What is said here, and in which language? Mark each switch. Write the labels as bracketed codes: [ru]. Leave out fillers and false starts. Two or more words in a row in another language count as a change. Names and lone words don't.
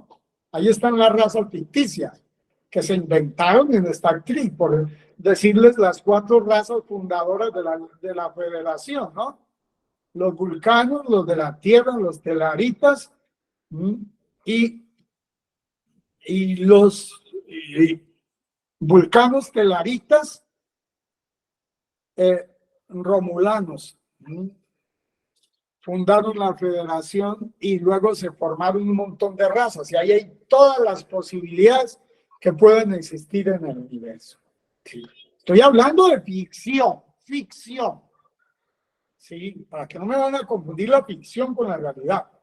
[es] Ahí están las razas ficticias que se inventaron en Star Trek, por decirles las 4 razas fundadoras de la Federación, ¿no? Los vulcanos, los de la Tierra, los telaritas, y los vulcanos, telaritas, romulanos. Fundaron la federación y luego se formaron un montón de razas, y ahí hay todas las posibilidades que pueden existir en el universo. Sí. Estoy hablando de ficción, sí, para que no me van a confundir la ficción con la realidad.